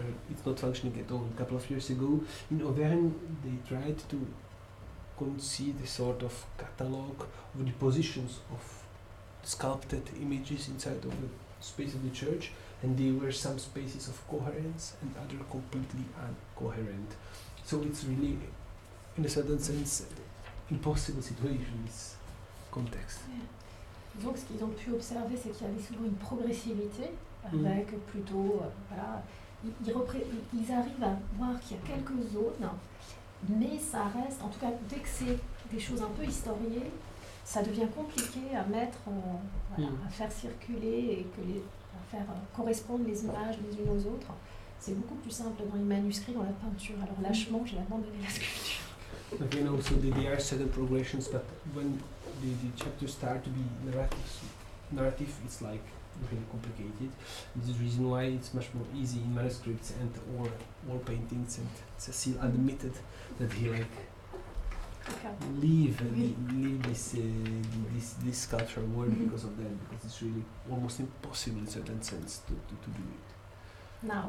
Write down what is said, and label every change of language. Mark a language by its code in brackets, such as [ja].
[en] It's not functioning at all. A couple of years ago in Auvergne, they tried to conceive a sort of catalogue of the positions of sculpted images inside of the space of the church, and there were some spaces of coherence and other completely incoherent. So it's really, in a certain sense, impossible situation in this context. Yeah. [fr] Donc ce qu'ils ont pu observer, c'est qu'il y avait souvent une progressivité avec plutôt, voilà, ils arrivent à voir qu'il y a quelques zones, mais ça reste, en tout cas dès que c'est des choses un peu historiées, ça devient compliqué à mettre, à faire circuler et à faire correspondre les images les unes aux autres. C'est beaucoup plus simple dans les manuscrits, dans la peinture. Alors lâchement, j'ai abandonné la sculpture. [en] Okay, no, so there are certain progressions, but when the chapters start to be narrative, it's like really complicated. This is the reason why it's much more easy in manuscripts and or wall paintings. And Cécile admitted that he leave this sculptural work because of that, because it's really almost impossible in a certain sense to do it.